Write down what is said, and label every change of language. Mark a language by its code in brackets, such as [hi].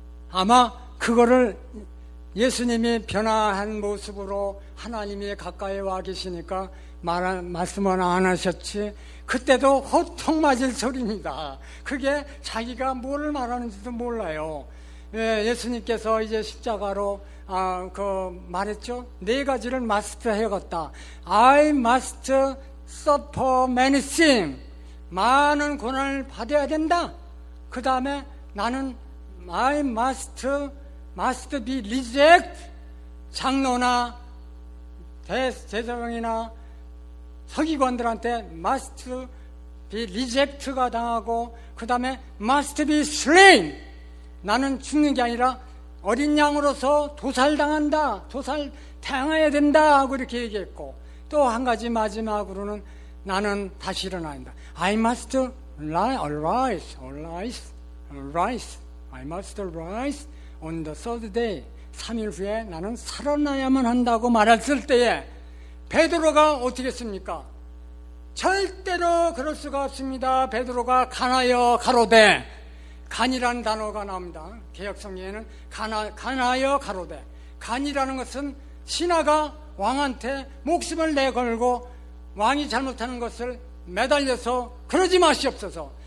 [ko] 아마 그거를 예수님이 변화한 모습으로 하나님이 가까이 와 계시니까 말씀은 안 하셨지 그때도 호통 맞을 소리입니다. 그게 자기가 뭘 말하는지도 몰라요. 예수님께서 이제 십자가로 말했죠. 4가지를 마스터 해갔다. [en] I must suffer many things. [ko] 많은 고난을 받아야 된다. 그 다음에 나는 [en] I must be reject. [ko] 장로나 대제사장이나 서기관들한테 [en] must be reject [ko] 가 당하고 그 다음에 [en] must be slain. [ko] 나는 죽는 게 아니라 어린 양으로서 도살당한다. 도살당해야 된다 하고 이렇게 얘기했고 또 한 가지 마지막으로는 나는 다시 일어나야 한다. [en] I must arise. I must rise on the third day. [ko] 3일 후에 나는 살아나야만 한다고 말했을 때에 베드로가 어떻게 했습니까? 절대로 그럴 수가 없습니다. 베드로가 간하여 가로되, 간이라는 단어가 나옵니다. 개역성경에는 간하여 가로되. 간이라는 것은 신하가 왕한테 목숨을 내걸고 왕이 잘못하는 것을 매달려서 그러지 마시옵소서.